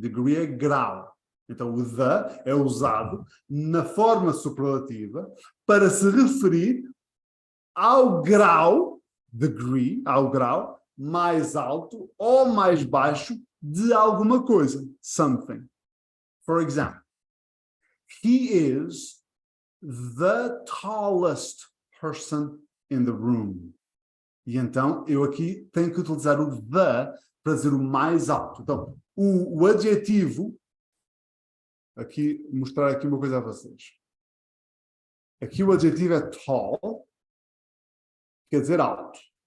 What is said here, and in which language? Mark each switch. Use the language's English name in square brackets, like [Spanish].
[Portuguese] Degree é grau. Então, o the é usado na forma superlativa para se referir ao grau, degree, ao grau mais alto ou mais baixo de alguma coisa. [English] Something. For example, he is the tallest person in the room. [Portuguese] E então, eu aqui tenho que utilizar o the para dizer o mais alto. Então, o adjetivo, aqui, mostrar aqui uma coisa a vocês. Aqui o adjetivo é tall, quer dizer alto.